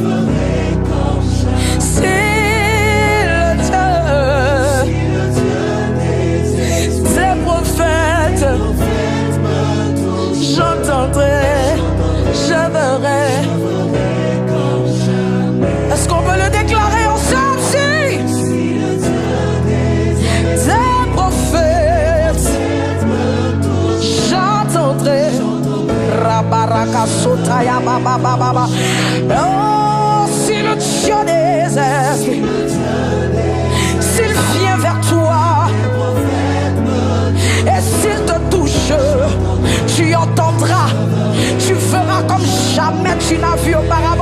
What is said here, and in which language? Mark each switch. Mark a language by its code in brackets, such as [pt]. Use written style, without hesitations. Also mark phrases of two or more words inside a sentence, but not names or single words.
[fr] J'entendrai, je verrai. Est-ce qu'on peut le déclarer ensemble? Si des prophètes, j'entendrai. Rabaraka sotaya baba baba. Oh, si le Dieu des esprits, s'il vient vers toi et s'il te touche, tu entendras, tu feras comme jamais tu n'as vu auparavant.